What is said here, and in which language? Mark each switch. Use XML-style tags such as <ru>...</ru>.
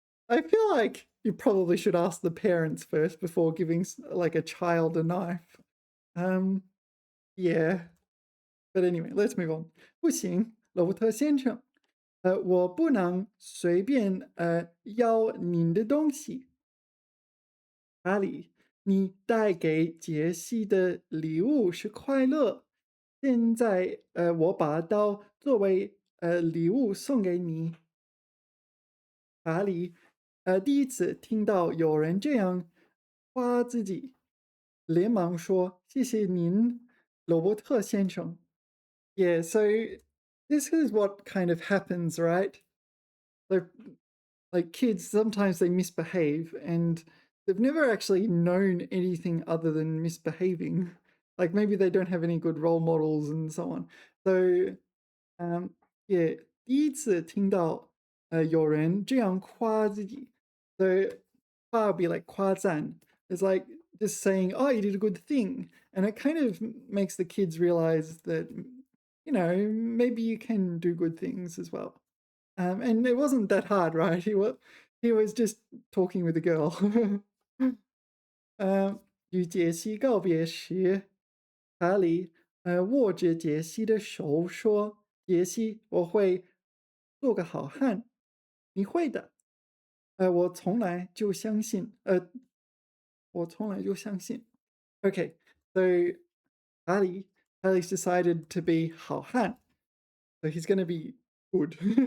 <en>I feel like you probably should ask the parents first before giving like a child a knife. Um, yeah. But anyway, let's move on.</en> <zh>不行，罗伯特先生，我不能随便要您的东西。查理，你带给杰西的礼物是快乐，现在我把它作为礼物送给你。查理，第一次听到有人这样夸自己，连忙说：“谢谢您，罗伯特先生。”</zh> <en>Yeah, so this is what kind of happens, right? So, like kids, sometimes they misbehave and they've never actually known anything other than misbehaving. Like maybe they don't have any good role models and so on. So, yeah,</en> <zh>第一次听到有人这样夸自己，</zh> <en>so 夸 would be like 夸赞. It's like just saying, "Oh, you did a good thing," and it kind of makes the kids realize that maybe you can do good things as well. And it wasn't that hard, right? He was just talking with a girl.</en> <zh>与杰西告别时，查理握着杰西的手说：“杰西，我会做个好汉，你会的。我从来就相信，我从来就相信。”</zh> <en>Okay, so Ali's decided to be 好汉, so he's going to be good.</en>